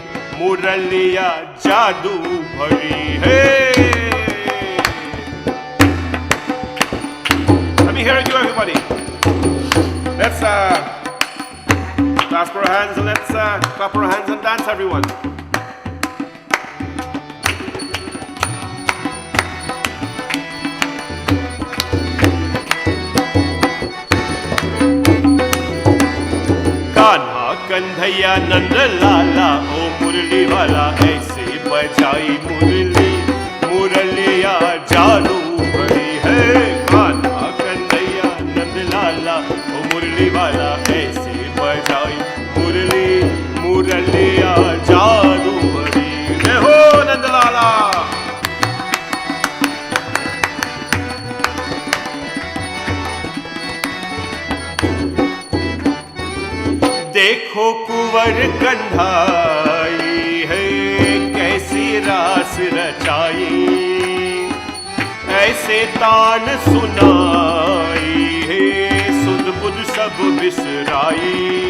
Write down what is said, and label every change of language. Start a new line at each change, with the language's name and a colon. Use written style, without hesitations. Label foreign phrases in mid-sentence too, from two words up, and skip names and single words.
Hindi: मुरलिया जादू भरी. Hey!
English: Let me hear you, everybody. Let's clasp our hands and let's clap our hands and dance, everyone.
Hindi: कान्हा कन्हैया नंदलाला, ओ मुरली वाला ऐसे बजाए मुरली. मुरलिया जादू भरी. Hey! कान्हा कन्हैया नंदलाला, ओ मुरली वाला ऐसे बजाए मुरली. मुरलिया जादू भरी. जय हो नंदलाला. देखो कुंवर कन्हाई है कैसी रास रचाई, ऐसे तान सुनाई है सुध बुध सब बिसराई।